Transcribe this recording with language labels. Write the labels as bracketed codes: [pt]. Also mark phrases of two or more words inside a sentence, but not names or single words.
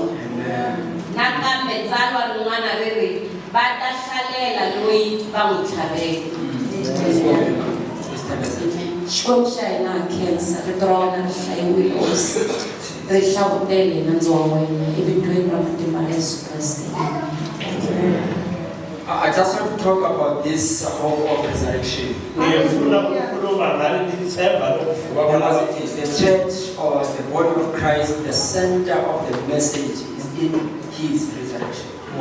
[ts] Nakambe tsalwa rin'wana riri va ta hlalela loyi va n'wi tlhaveke. Xikwembu xa hina ha khensa rito ra wena ri hlayiwile hosi ri hlavutele nandzu wa wena evitweni ra matimba ya Yesu Kreste. [en] I just want to talk about this hope of resurrection. The church or the body of Christ, the center of the message is in His resurrection.